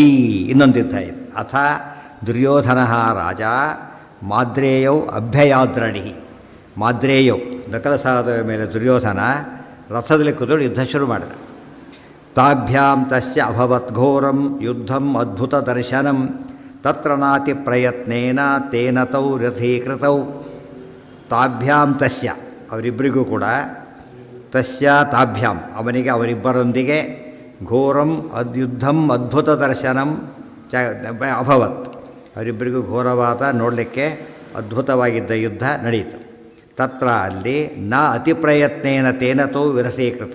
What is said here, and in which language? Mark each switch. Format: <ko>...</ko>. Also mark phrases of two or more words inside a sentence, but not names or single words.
<kn>ಇನ್ನೊಂದು ಯುದ್ಧ ಇದು.</kn> <sa>ಅಥ ದುರ್ಯೋಧನ ರಾಜ ಮಾದ್ರೇಯೌ ಅಭ್ಯಯಾದ್ರಣಿ.</sa> <kn>ಮಾದ್ರೇಯೌ ನಕಲಸಾದ ಮೇಲೆ ದುರ್ಯೋಧನ ರಥದಲ್ಲಿ ಕೂತ್ಕೊಂಡು ಯುದ್ಧ ಶುರು ಮಾಡಿದ.</kn> <sa>ತಾಭ್ಯಾಂ ತಸ್ಯ ಅಭವತ್ ಘೋರಂ ಯುದ್ಧಂ ಅದ್ಭುತ ದರ್ಶನಂ ತತ್ರ ನಾತಿ ಪ್ರಯತ್ನೇನ ತೇನ ತೌ ರಥೀಕೃತೌ. ತಾಭ್ಯಾಂ ತಸ್ಯ</sa> <kn>ಅವರಿಬ್ಬರಿಗೂ ಕೂಡ,</kn> <sa>ತಸ್ಯ ತಾಭ್ಯಾಂ</sa> <kn>ಅವನಿಗೆ ಅವರಿಬ್ಬರೊಂದಿಗೆ,</kn> <sa>ಘೋರಂ ಯುದ್ಧಂ ಅದ್ಭುತ ದರ್ಶನಂ ಅಭವತ್</sa> <kn>ಅವರಿಬ್ಬರಿಗೂ ಘೋರವಾದ ನೋಡಲಿಕ್ಕೆ ಅದ್ಭುತವಾಗಿದ್ದ ಯುದ್ಧ ನಡೆಯಿತು.</kn> <sa>ತತ್ರ ಅಲ್ಲಿ ನ ಅತಿಪ್ರಯತ್ನೇನ ತೇನತೋ ವಿರಥೀಕೃತವು.</sa>